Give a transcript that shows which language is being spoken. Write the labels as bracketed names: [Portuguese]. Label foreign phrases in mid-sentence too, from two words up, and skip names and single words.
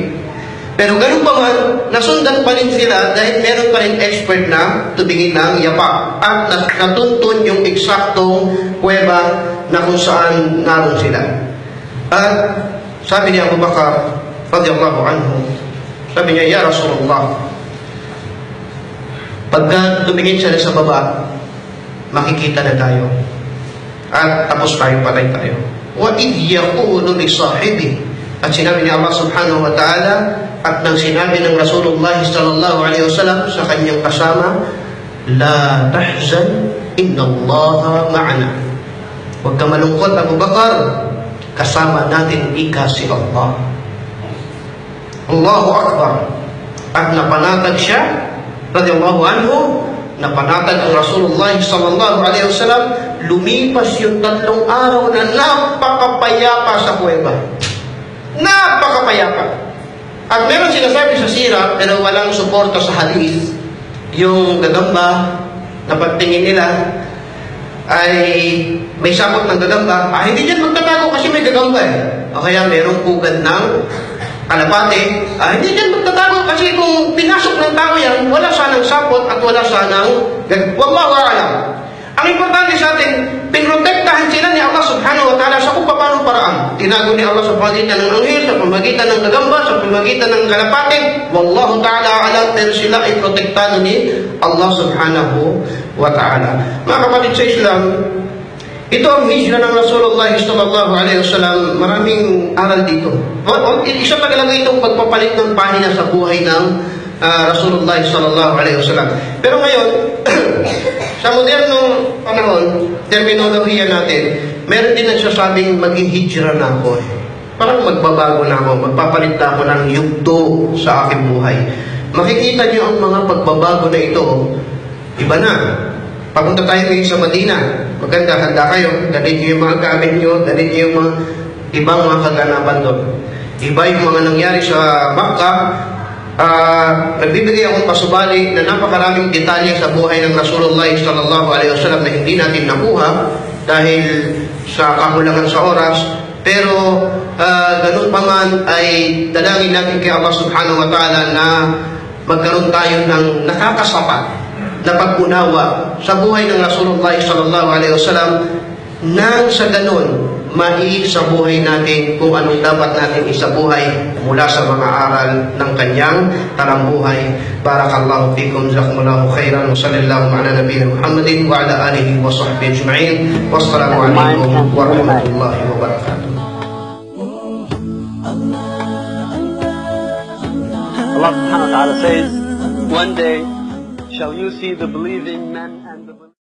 [Filipino] Pero ganun pa man, nasundan pa rin sila dahil meron pa rin expert na tubingin ng yapak at natuntun yung eksaktong kuweba na kung saan naroon sila. At sabi ni Abu Bakar [Arabic] رضي الله عنه, [Filipino] sabi niya, [Arabic] يا رسول الله, [Filipino] pagka tumingin siya sa baba, makikita na tayo. At tapos tayo, patay tayo. [Arabic] وَإِذْ يَقُولُ لِصَاحِبِهِ [Filipino] At sinabi ni Allah [Arabic] سبحانه وتعالى, [Filipino] at nang sinabi ng Rasulullah [Arabic] صلى الله عليه وسلم [Filipino] sa kanyang kasama, [Arabic] لا تحزن إن الله معنا. [Filipino] Huwag ka malungkot, Abu Bakar, kasama natin ika si Allah. [Arabic] الله أكبر. [Filipino] At napanatag siya, [Arabic] رضي الله عنه, [Filipino] napanatag ang Rasulullah [Arabic] صلى الله عليه وسلم. [Filipino] Lumipas yung 3 araw na napakapayapa sa kuweba. Napakapayapa. At meron sinasabi sa sira, pero walang suporta sa hadith, yung gagamba na pagtingin nila ay may sakot ng gagamba. Hindi dyan magtatago kasi may gagamba O kaya merong pugad ng kalapate. Hindi dyan magtatago kasi kung pinasok ng tao yan, wala sanang sapot at wala sanang [Arabic] والله أعلم. [Filipino] Ang importante sa atin, pinrotektahan sila ni Allah [Arabic] سبحانه وتعالى [Filipino] sa kung paano paraan. Tinago ni Allah sa pamagitan ng anghel, sa pamagitan ng gagamba, sa pamagitan ng kalapate. [Arabic] والله تعالى أعلم, [Filipino] pero sila ay protektado ni Allah [Arabic] سبحانه وتعالى. [Filipino] Mga kapatid sa Islam, ito ang hijra ng Rasulullah [Arabic] صلى الله عليه وسلم. [Filipino] Maraming aral dito. Isa pa talaga itong pagpapalit ng pahina sa buhay ng Rasulullah [Arabic] صلى الله عليه وسلم. [Filipino] Pero ngayon, sa modernong panahon, terminolohiya natin, meron din nagsasabing maging hijra na ako. Parang magbabago na ako, magpapalit na ako ng yugto sa aking buhay. Makikita niyo ang mga pagbabago na ito, iba na. Papunta tayo ngayon sa Madina, maganda, handa kayo, dalhin niyo yung mga gamit niyo, dalhin niyo yung mga ibang mga kaganapan doon. Iba yung mga nangyari sa Makkah. Nagbibigay akong pasubali na napakaraming detalye sa buhay ng Rasulullah [Arabic] صلى الله عليه وسلم [Filipino] na hindi natin nakuha dahil sa kakulangan sa oras. Pero ganun pa man ay dalangin natin kay Allah [Arabic] سبحانه وتعالى [Filipino] na magkaroon tayo ng nakakasapat na pag-unawa sa buhay ng Rasulullah [Arabic] صلى الله عليه وسلم [Filipino] nang sa ganun sa buhay natin kung anong dapat natin isabuhay mula sa mga aral ng kanyang talambuhay. [Arabic] بارك الله فيكم جزاكم الله خيرا وصلى الله على نبينا محمد وعلى آله وصحبه أجمعين. والسلام عليكم ورحمة الله وبركاته. [English] Allah [Arabic] subhanahu wa ta'ala [English] says, one day shall you see the believing men and the